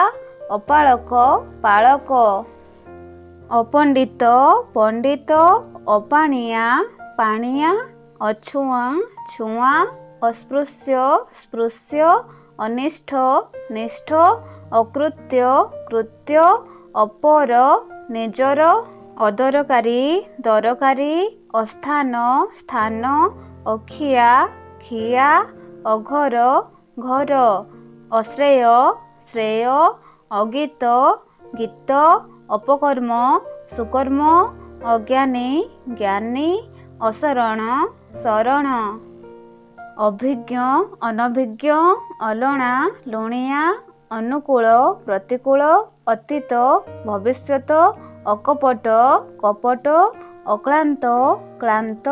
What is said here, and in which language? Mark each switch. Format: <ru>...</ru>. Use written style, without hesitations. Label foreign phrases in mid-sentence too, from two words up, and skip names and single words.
<or>ଅପାଳକ ପାଳକ। ଅପଣ୍ଡିତ ପଣ୍ଡିତ। ଅପାଣିଆ ପାଣିଆ। ଅଛୁଆ ଛୁଆ। ଅସ୍ପୃଶ୍ୟ ସ୍ପୃଶ୍ୟ। ଅନିଷ୍ଠ ନିଷ୍ଠ। ଅକୃତ୍ୟ କୃତ୍ୟ। ଅପର ନିଜର। ଅଦରକାରୀ ଦରକାରୀ। ଅସ୍ଥାନ ସ୍ଥାନ। ଅଖିଆ ଖିଆ। ଅଘର ଘର। ଅଶ୍ରେୟ ଶ୍ରେୟ। ଅଗୀତ ଗୀତ। ଅପକର୍ମ ସୁକର୍ମ ଅଜ୍ଞାନୀ ଜ୍ଞାନୀ ଅସରଣ ଶରଣ ଅଭିଜ୍ଞ ଅନଭିଜ୍ଞ ଅଲଣା ଲୁଣିଆ ଅନୁକୂଳ ପ୍ରତିକୂଳ ଅତୀତ ଭବିଷ୍ୟତ ଅକପଟ କପଟ ଅକ୍ଲାନ୍ତ କ୍ଲାନ୍ତ</or>